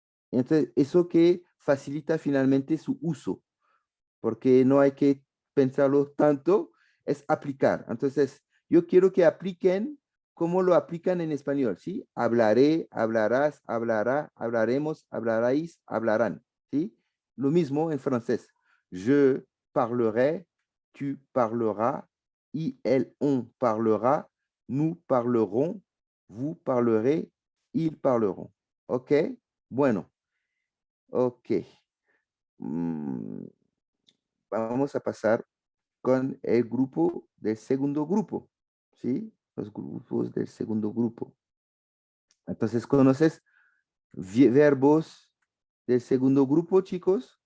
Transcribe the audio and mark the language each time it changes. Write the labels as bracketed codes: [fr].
[es] Entonces, eso que facilita finalmente su uso, porque no hay que pensarlo tanto, es aplicar. Entonces, yo quiero que apliquen como lo aplican en español, ¿sí? Hablaré, hablarás, hablará, hablaremos, hablaráis, hablarán, ¿sí? Lo mismo en francés. [fr] Je parlerai, tu parleras, il, elle, on parlera, nous parlerons, vous parlerez, ils parleront. [es] ¿Ok? Bueno, ok. Mm, vamos a pasar con el grupo del segundo grupo, ¿sí? Los grupos del segundo grupo. Entonces, ¿conoces verbos del segundo grupo, chicos?